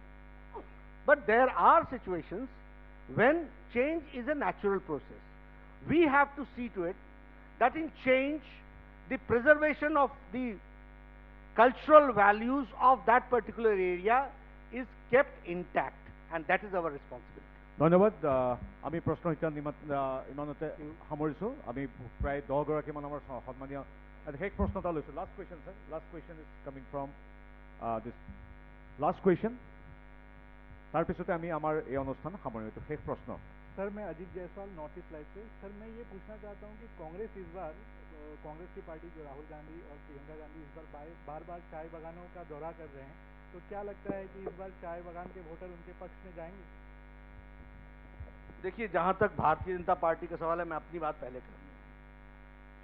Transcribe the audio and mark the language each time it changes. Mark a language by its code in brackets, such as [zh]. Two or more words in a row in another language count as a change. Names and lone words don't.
[en] But there are situations when change is a natural process. We have to see to it that in change, the preservation of the cultural values of that particular area is kept intact, and that is our responsibility. [as] ধন্যবাদ। আমি প্ৰশ্ন এতিয়া ইমানতে সামৰিছোঁ। আমি প্ৰায় 10 গৰাকীমান আমাৰ সন্মানীয় শেষ প্ৰশ্ন এটা লৈছোঁ। [en] Last question sir, last question is coming from this last question. [as] তাৰপিছতে আমি আমাৰ এই অনুষ্ঠান সামৰিছোঁ। শেষ প্ৰশ্ন। [hi] सर, मैं अजीत जायसवाल, नॉर्थ ईस्ट लाइव से। सर, मैं ये पूछना चाहता हूँ कि कांग्रेस इस बार, कांग्रेस की पार्टी जो राहुल गांधी और प्रियंका गांधी इस बार बार चाय बागानों का दौरा कर रहे हैं, तो क्या लगता है कि इस बार चाय बागान के वोटर उनके पक्ष में जाएंगे? देखिए, जहां तक भारतीय जनता पार्टी का सवाल है, मैं अपनी बात पहले करूंगा।